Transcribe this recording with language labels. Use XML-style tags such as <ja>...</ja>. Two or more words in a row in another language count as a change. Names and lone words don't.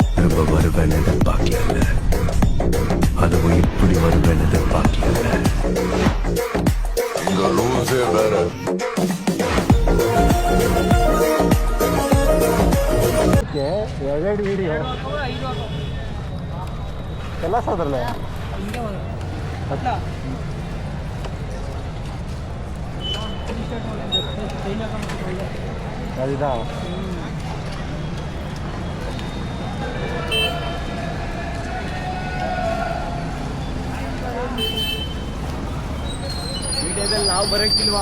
<ta>திரும்ப வருவேன் எதிர்பார்க்கல, அதுவும் இப்படி வருவேன் எதிர்பார்க்கல. இங்க ரூல்ஸே வேற.</ta> <kn>ಎರಡೆರಡು ವಿಡಿಯೋ ಎಲ್ಲ ಸಾದ್ರಲ್ಲ ಅದಾ ವಿಡಿಯೋದಲ್ಲಿ ನಾವು ಬರೋಕ್ಕಿಲ್ವಾ?</kn>